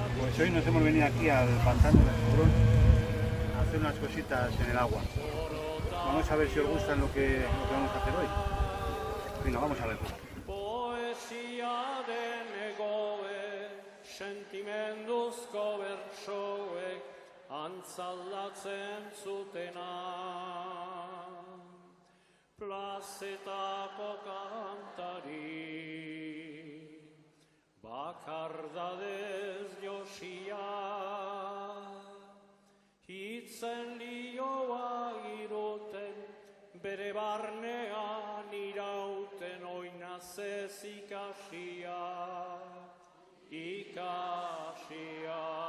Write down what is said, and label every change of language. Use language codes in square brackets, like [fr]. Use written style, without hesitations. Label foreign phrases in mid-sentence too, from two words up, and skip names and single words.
[es] Pues hoy nos hemos venido aquí al pantano de Escurón a hacer unas cositas en el agua. Vamos a ver si os gusta lo que vamos a hacer hoy. Venga, vamos a verlo. [eu] Poesia denegoek, sentimenduzko bertsoek, antzallatzen zutena. Plazetako kantari, bakardadez josia, hitzen lioa iruten, bere barnean irauten oinazez ikasia, ikasia.